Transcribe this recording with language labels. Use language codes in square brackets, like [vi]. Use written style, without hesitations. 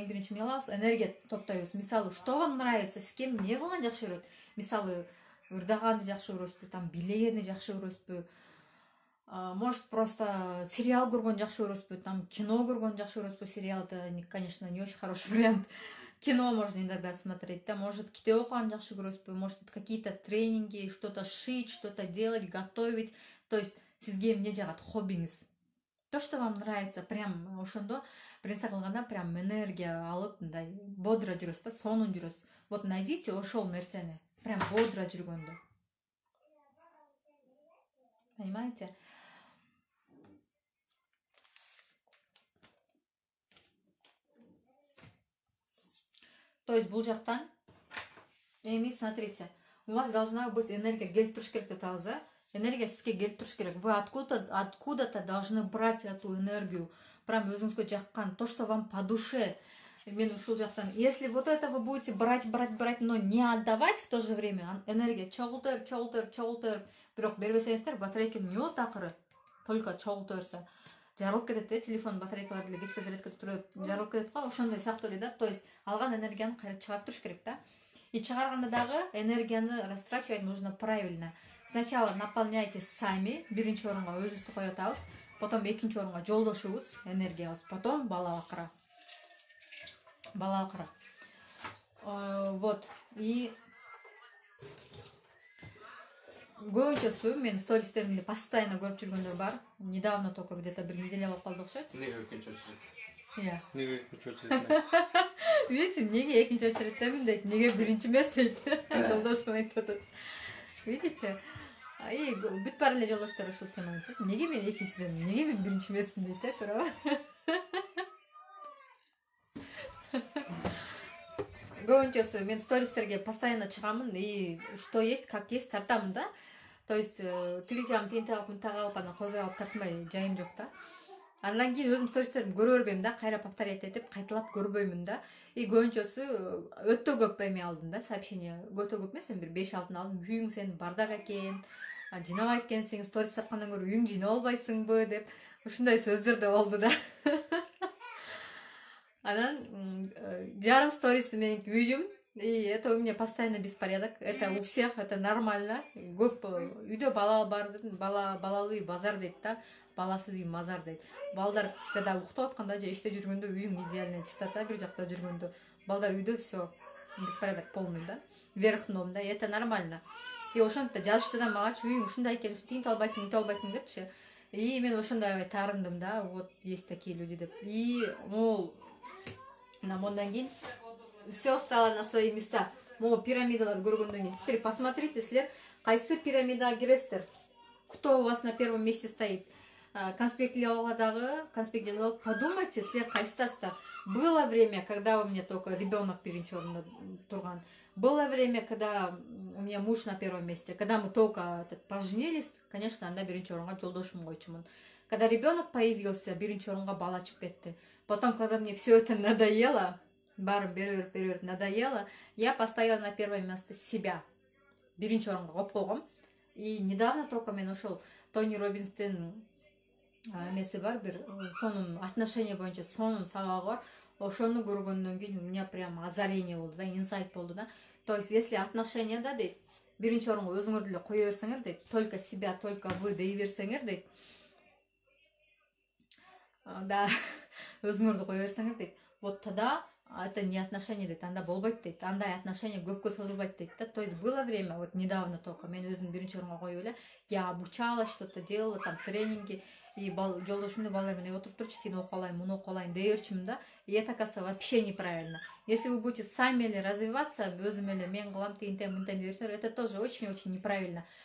[ky] Эң биринчи эмне кылабыз? Энергия топтойбуз. Мисалы, [ru] что вам нравится, с кем [ky] эмне кылган жакшы көрөт? Мисалы, ырдаганды жакшы көрөсүзбү, там бийлегенди жакшы көрөсүзбү? [ru] Может, просто [ky] сериал көргөн жакшы көрөсүзбү, там кино көргөн жакшы көрөсүзбү? [ru] Сериал это, конечно, не очень хороший вариант. Кино можно иногда смотреть, да, может, [ky] китеп окуган жакшы көрөсүзбү, [ru] может, какие-то тренинги, что-то шить, что-то делать, готовить. [ky] То есть, сизге эмне жагат, хоббиңиз. [ru] То, что вам нравится, [ky] прям ошондо биринсе кылганда прям энергия алып, мындай бодро жүрөсүз да, сонун жүрөсүз. [ru] Вот найдите [ky] ошол нерсени, прям бодро жүргөндө. [ru] Понимаете? [ky] То есть бул жактан эми [ru] смотрите, у вас должна быть энергия [ky] келип туруш керек деп атабыз, энергия сизге келип туруш керек. [ru] Вы откуда-то должны брать эту энергию. [ky] Прям өзүңүзгө жаккан, [ru] то, что вам по душе. [ky] Мен ушул жактан, [ru] если вот это вы будете брать, но не отдавать в то же время, [ky] энергия чогултуп, бирок бербесеңиздер, батарейка эмне болот акыры? Только чогулта берсе. Жарылып кетет, телефон батарейкалар деле кечке зарядкада туруп жарылып кетет го, ошондой сыяктуу эле да. То есть алган энергияны кайра чыгарып туруш керек да. И чыгарганда дагы энергияны [ru] растрачивать нужно правильно. Сначала наполняйте сами, [ky] биринчи орунга өзүбүздү коюп атабыз, потом экинчи орунга жолдошубуз, энергиябыз, потом бала акыра. [ru] Вот. И [ky] көбүнчөсү мен стористеримди постоянно көрүп жүргөндөр бар. [ru] Недавно только [ky] где-то бир неделя болуп калды окшойт. Эмнеге экинчи очередь? Иә. Эмнеге экинчи очередь? Видите, неге экинчи очередтемин дейт, неге биринчи эмес дейт. Жолдошум айтып атат. Видите? И бүт баары эле жолдоштор ушул теманы айтат. Неге мен экинчидемин, неге мен биринчи эмесмин дейт, туурабы? Көбүнчөсү мен стористерге постоянно чыгамын и [ru] что есть, как есть [ky] тартамын да. То есть тиги жагым тигинти калып мынтага калып анан козгоюп тартмай жайым жок да. Андан кийин өзүм стористеримди көрө бербейм да, кайра повторять этип кайталап көрбөймүн да. И көбүнчөсү өтө көп эме алдым да, сообщение. Өтө көп эмес, бир 5-6 алдым. Үйүң сенин бардак экен, жыйнабайт экенсиң, сторис тарткандан көрө үйүң жыйнап албайсыңбы деп ушундай сөздөр да болду да. Анан жарым сторис менин үйүм, [ru] и это у меня постоянно беспорядок. Это у всех, это нормально. [ky] Көп үйдө бала бар, балалуу үй базар дейт да, баласыз үй мазар дейт. Балдар когда уктап атканда же иште жүргөндө үйүң [ru] идеальная чистота, [ky] бир жакта жүргөндө балдар үйдө [ru] все беспорядок полный да, вверх дном [ky] да, [ru] и это нормально. [ky] И ошентип жазышты да магачы, үйүң ушундай экен, тигинти албайсың, мынтип албайсың депчи. И мен ошондой таарындым да, [ru] вот есть такие люди [ky] деп. [ru] И мол [ky] мондан кийин [ru] все стало на свои места. [ky] Могу пирамидалар көргөндөн кийин. [ru] Теперь посмотрите, [ky] силер кайсы пирамидага киресиздер? [ru] Кто у вас на первом месте стоит? [ky] Конспект жазып алып, подумайте, силер кайсысыздар. [ru] Было время, когда у меня только ребенок [ky] биринчи орунда турган. [ru] Было время, когда у меня муж на первом месте. Когда мы только поженились, конечно, [ky] анда биринчи орунга жолдошум койчумун. [ru] Когда ребенок появился, [ky] биринчи орунга бала чыгып кетти. [ru] Потом, когда мне все это надоело, беріп надоело, я поставила на первое место себя. [ky] Биринчи орунга коюп койгом. [ru] И недавно только [ky] мен ошол Тони Роббинстин эмеси бар, бир сонун отношения боюнча сонун сабагы бар. Ошону көргөндөн кийин [ru] у меня прям озарение [ky] болду да, инсайт болду да. То есть, если отношенияда дейт, биринчи орунга өзүңөрдү эле кое берсеңер дейт, [ru] только себя, только вы [ky] дей берсеңер дейт. Да, өзүңөрдү кое берсеңер дейт. [ru] Вот тогда это не отношения дейт, [ky] анда болбойт дейт. Андай отношения көпкө созулбайт дейт да. [ru] То есть было время, вот недавно только [ky] мен өзүм биринчи орунга коюп эле, [ru] я обучалась, что-то делала, там тренинги, [ky] и жолдошумду балдар менен отуруп турчу, тигини окуп алайын, муну окуп алайын дей берчүмүн да. [ru] И это, кажется, вообще неправильно. Если вы будете сами эле развиваться, [ky] өзүм эле мен кылам, тигинтем, мынтем дей берсеңер, [ru] это тоже очень-очень неправильно.